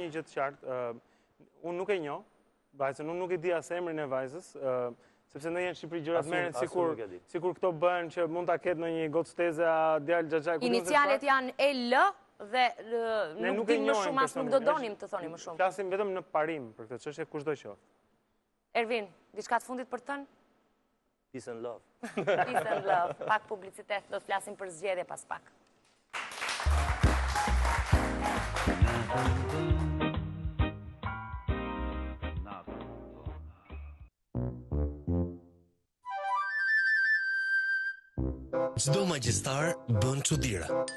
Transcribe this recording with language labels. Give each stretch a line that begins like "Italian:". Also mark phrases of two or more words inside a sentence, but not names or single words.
Albanian: Një gjë të qartë, unë nuk e njoh vajzën, unë nuk e di as emrin e vajzës, sepse ndonjëherë në Shqipëri gjërat merren sikur këto bëhen që mund ta ketë ndonjë gocteza, djalë xhaxhaj. Inicialet janë EL dhe nuk dim më shumë, as nuk do donim të thoni më shumë. Flasim vetëm në parim për këtë çështje kushdo qoftë. Ervin, diçka të fundit për tën?
English: Peace and love. Peace and love.
Albanian: Pak publicitet, do të flasim për zgjedhje pas pak. Çdo magjistar bën çuditëra.